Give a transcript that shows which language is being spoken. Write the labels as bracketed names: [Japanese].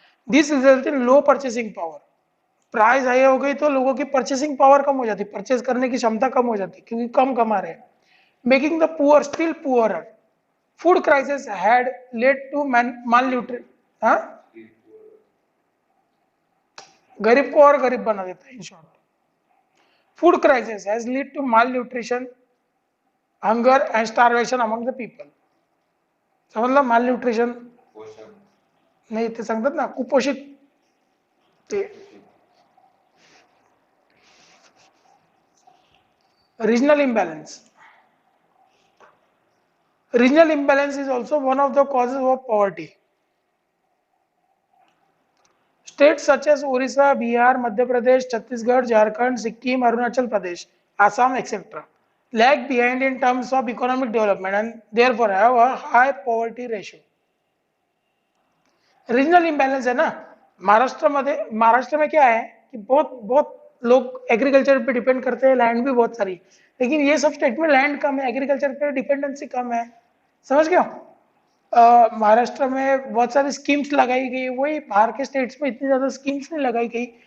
[English] This result in low purchasing power. [Hindi] Price high हो गई तो लोगों की परचेसिंग पावर कम हो जाती है, परचेज करने की क्षमता कम हो जाती है क्योंकि कम कमा रहे हैं. [English] Making the poor still poorer. Food crisis had led to malnutrition. [Hindi] हाँ, गरीब को और गरीब बना देता है in short. [English] Food crisis has lead to malnutrition, hunger and starvation among the people. [Marathi] समजलं malnutrition नाही ते सांगतात ना कुपोषित ते. [English] Regional imbalance. Regional imbalance is also one of the causes of poverty. States such as Orissa, Bihar, Madhya Pradesh, Chhattisgarh, Jharkhand, Sikkim, Arunachal Pradesh, Assam, etc. lag behind in terms of economic development and therefore have a high poverty ratio. [Hindi] Regional imbalance है ना. महाराष्ट्र में क्या है कि बहुत लोग agriculture पे depend करते हैं, लैंड भी बहुत सारी, लेकिन ये सब स्टेट में लैंड कम है, एग्रीकल्चर पे डिपेंडेंसी कम है. समझ गए. महाराष्ट्र में बहुत सारी स्कीम्स लगाई गई, वही बाहर के स्टेट्स में इतनी ज्यादा स्कीम्स नहीं लगाई गई.